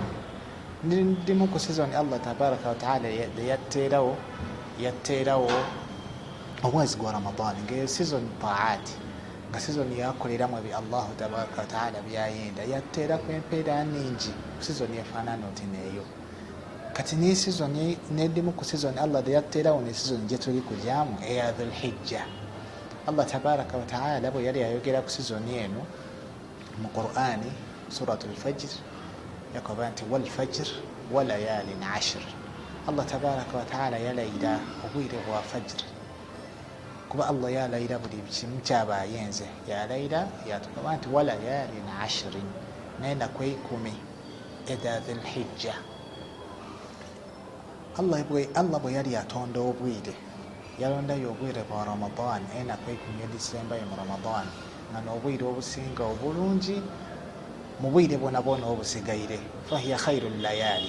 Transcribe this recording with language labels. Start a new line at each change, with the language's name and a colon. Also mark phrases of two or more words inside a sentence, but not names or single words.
Ganda: Ndimu ku season
Arabic: Allah tabaraka wa taala
Ganda: yatteerawo omwezi gwa Ramadan ng'eyo season taati, nga season yakoleramu ebyo
Arabic: Allahu tabaraka wa taala
Ganda: byayenda, yatteeraku empeera nningi ku season efaanana oti neeyo. Kati ne season n'edimu ku season Allah yatteerawo ne season gye tuli kujamu eya Dhulhijja.
Arabic: Allah tabaraka wa taala
Ganda: bwe yali ayogera ku season eno mu Qur'ani suratul Fajr yakoba nti
Arabic: wal fajr wa layalin ashr. Allah tabaraka wa taala
Ganda: yalayira obwire bwa fajr, kuba Allah yalayira buli kimu kyabayenze, yalayira yatukoba nti
Arabic: wa layalin ashrin,
Ganda: n'ennaku 10 eda Dhulhijja. Allah bwe yali atonda obwire yalondayo obwire bwa Ramadan, ennaku 10 edisembayo mu Ramadan, nga n'obwire obusinga obulungi mu bwire bwona bwona obusigaire,
Arabic: fahiya khairul layali.